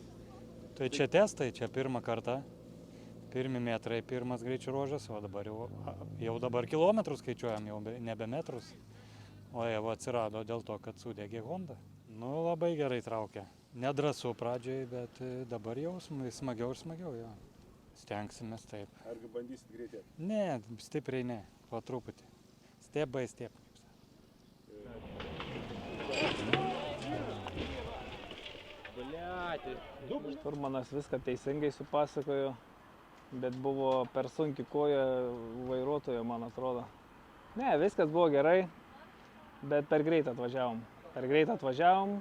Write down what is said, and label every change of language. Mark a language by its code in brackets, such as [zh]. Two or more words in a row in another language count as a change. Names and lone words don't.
[lt] Tai čia testai, čia pirmą kartą. Pirmi metrai, pirmas greičio ruožas, o dabar jau dabar kilometrus skaičiuojam, jau nebe metrus. O Eva atsirado dėl to, kad sudegė Honda. Nu, labai gerai traukia. Nedrąsu pradžiai, bet dabar jau smagiau ir smagiau, jo. Stengsimės taip. Argi bandysit greitėti? Ne, stipriai ne, po truputį. [en] Step by step. [lt] Šturmanas viską teisingai supasakojo, bet buvo per sunki koja vairuotojo, man atrodo. Ne, viskas buvo gerai, bet per greit atvažiavom.